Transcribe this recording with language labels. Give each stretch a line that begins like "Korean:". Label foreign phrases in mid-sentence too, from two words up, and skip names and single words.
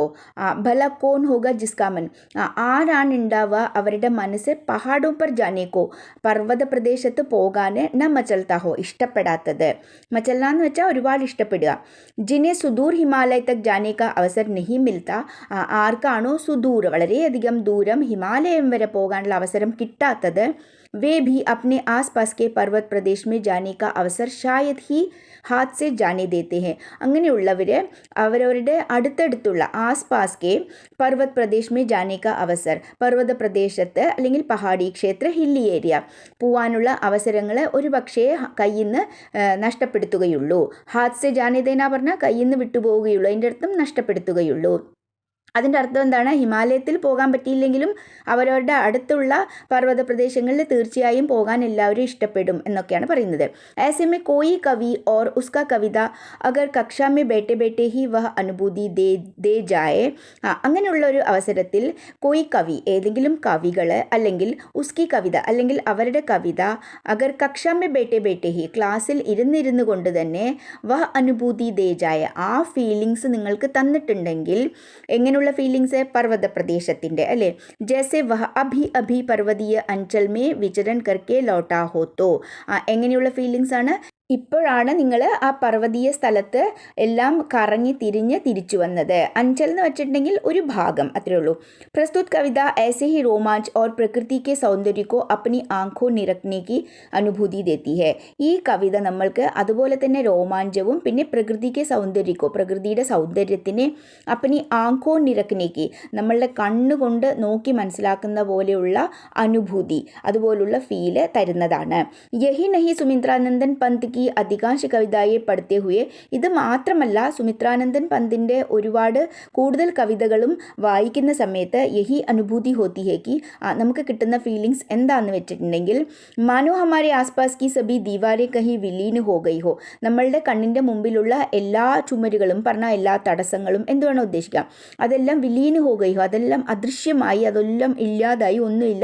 Hindi: भला कौन होगा जिसका मन,
Malayalam: ആരാണ് ഉണ്ടാവുക അവരുടെ മനസ്സ്
Hindi: पहाड़ों पर जाने को,
Malayalam: പർവ്വത പ്രദേശത്ത് പോകാൻ
Hindi: न मचलता हो, ഇഷ്ടപ്പെടാത്തത്.
Malayalam: മച്ചൽന എന്ന് വെച്ചാൽ ഒരുപാട് ഇഷ്ടപ്പെടുക.
Hindi: जिन्हें सुदूर हिमालय तक जाने का अवसर नहीं मिलता,
Malayalam: ആർക്കാണോ സുദൂർ വളരെയധികം ദൂരം ഹിമാലയം വരെ പോകാനുള്ള അവസരം കിട്ടാത്തത്,
Hindi: वे भी अपने आसपास के पर्वत प्रदेश में जाने का अवसर शायद ही हाथ से जाने देते हैं.
Malayalam: അങ്ങനെയുള്ളവർ അവരവരുടെ അടുത്തടുത്തുള്ള
Hindi: आसपास के पर्वत प्रदेश में जाने का अवसर,
Malayalam: പർവ്വത പ്രദേശത്ത് അല്ലെങ്കിൽ
Hindi: पहाड़ी क्षेत्र
English: hilly area
Malayalam: പോവാനുള്ള അവസരങ്ങൾ ഒരു പക്ഷേ കയ്യിൽ നിന്ന് നഷ്ടപ്പെടുത്തുകയുള്ളൂ.
Hindi: हाथ से जाने देना
Malayalam: പറഞ്ഞാൽ കയ്യിൽ നിന്ന് വിട്ടുപോവുകയുള്ളൂ, അതിൻ്റെ അർത്ഥം നഷ്ടപ്പെടുത്തുകയുള്ളൂ. അതിൻ്റെ അർത്ഥം എന്താണ്? ഹിമാലയത്തിൽ പോകാൻ പറ്റിയില്ലെങ്കിലും അവരവരുടെ അടുത്തുള്ള പർവ്വത പ്രദേശങ്ങളിൽ തീർച്ചയായും പോകാൻ എല്ലാവരും ഇഷ്ടപ്പെടും എന്നൊക്കെയാണ് പറയുന്നത്.
Hindi: ऐसे में कोई कवि और उसका कविता अगर कक्षा में बैठे बैठे ही वह अनुभूति दे जाए,
Malayalam: അങ്ങനെയുള്ള ഒരു അവസരത്തിൽ
Hindi: कोई कवि
Malayalam: ഏതെങ്കിലും കവികൾ അല്ലെങ്കിൽ
Hindi: उसकी कविता
Malayalam: അല്ലെങ്കിൽ അവരുടെ കവിത
Hindi: अगर कक्षा में बैठे बैठे ही
Malayalam: ക്ലാസ്സിൽ ഇരുന്നിരുന്നു കൊണ്ട് തന്നെ
Hindi: वह अनुभूति दे जाए
Malayalam: ആ ഫീലിങ്സ് നിങ്ങൾക്ക് തന്നിട്ടുണ്ടെങ്കിൽ, എങ്ങനെയുള്ള ഫീലിങ്സ്? പർവ്വത പ്രദേശത്തിൻ്റെ അല്ലേ.
Hindi: ജैसे वह अभी अभी पर्वतीय अंचल में विचरण करके लौटा हो तो,
Malayalam: എങ്ങനെയുള്ള ഫീലിങ്സ് ആണ്? ഇപ്പോഴാണ് നിങ്ങൾ ആ പർവ്വതീയ സ്ഥലത്ത് എല്ലാം കറങ്ങി തിരിച്ചു വന്നത്. അഞ്ചൽ എന്ന് വെച്ചിട്ടുണ്ടെങ്കിൽ ഒരു ഭാഗം, അത്രേ ഉള്ളൂ.
Hindi: प्रस्तुत कविता ऐसे ही रोमांच और प्रकृति के सौंदर्य को अपनी आंखों निरखने की अनुभूति देती है.
Malayalam: ഈ കവിത നമ്മൾക്ക് അതുപോലെ തന്നെ രോമാഞ്ചവും പിന്നെ പ്രകൃതിക്ക് സൗന്ദര്യക്കോ പ്രകൃതിയുടെ സൗന്ദര്യത്തിനെ
Hindi: अपनी आंखों निरखने के
Malayalam: നമ്മളുടെ കണ്ണുകൊണ്ട് നോക്കി മനസ്സിലാക്കുന്ന പോലെയുള്ള അനുഭൂതി, അതുപോലുള്ള ഫീല് തരുന്നതാണ്.
Hindi: यही नहीं सुमित्रानंदन पंत की अधिकांश कविताएँ पढ़ते हुए,
Malayalam: ഇത് മാത്രമല്ല സുമിത്രാനന്ദൻ പന്തിൻ്റെ ഒരുപാട് കൂടുതൽ കവിതകളും വായിക്കുന്ന സമയത്ത്
Hindi: यही अनुभूति होती है कि,
Malayalam: നമുക്ക് കിട്ടുന്ന ഫീലിങ്സ് എന്താണെന്ന് വെച്ചിട്ടുണ്ടെങ്കിൽ,
Hindi: मानो हमारे आसपास की सभी दीवारें कहीं विलीन हो गई हों,
Malayalam: നമ്മളുടെ കണ്ണിൻ്റെ മുമ്പിലുള്ള എല്ലാ ചുമരുകളും പറഞ്ഞാൽ എല്ലാ തടസ്സങ്ങളും എന്തുവേണോ ഉദ്ദേശിക്കാം, അതെല്ലാം
Hindi: विलीन हो गई हों,
Malayalam: അതെല്ലാം അദൃശ്യമായി, അതെല്ലാം ഇല്ലാതായി, ഒന്നുമില്ല.